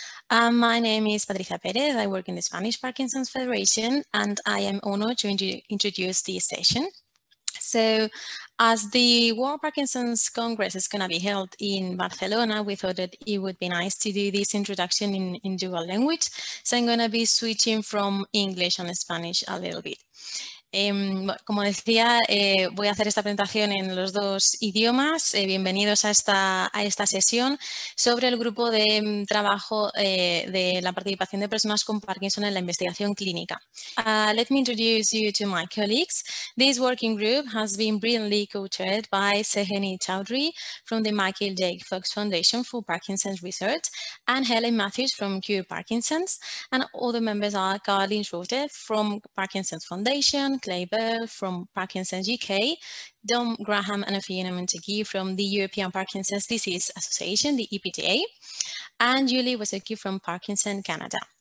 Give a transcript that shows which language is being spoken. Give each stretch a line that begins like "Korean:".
English: My name is Patricia Perez, I work in the Spanish Parkinson's Federation, and I am honored to introduce this session. So as the World Parkinson's Congress is going to be held in Barcelona, we thought that it would be nice to do this introduction in dual language. So I'm going to be switching from English and Spanish a little bit.
Spanish: Como decía, voy a hacer esta presentación en los dos idiomas. Bienvenidos a esta sesión sobre el grupo de trabajo de la participación de personas con Parkinson en la investigación clínica.
English: Let me introduce you to my colleagues. This working group has been brilliantly co-chaired by Seheni Chowdhury from the Michael J. Fox Foundation for Parkinson's Research and Helen Matthews from Cure Parkinson's, and other members are Caroline Schroeder from Parkinson's Foundation, Clay Bell from Parkinson's UK, Dom Graham and Fiona Montague from the European Parkinson's Disease Association, the EPDA, and Julie Wasecki from Parkinson Canada.